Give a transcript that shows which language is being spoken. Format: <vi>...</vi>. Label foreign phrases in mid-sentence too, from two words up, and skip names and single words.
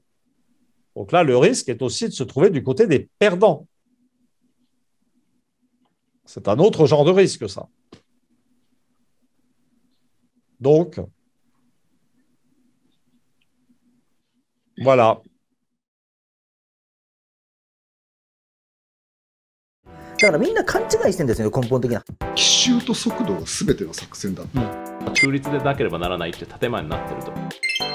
<fr>Donc là, le risque est aussi de se trouver du côté des perdants. C'est un autre genre de risque, ça. Donc, voilà.</fr> <ja>だからみんな勘違いしてるんですよね、根本的な。奇襲と速度が全ての作戦だ。中立でなければならないって建前になってると。</ja>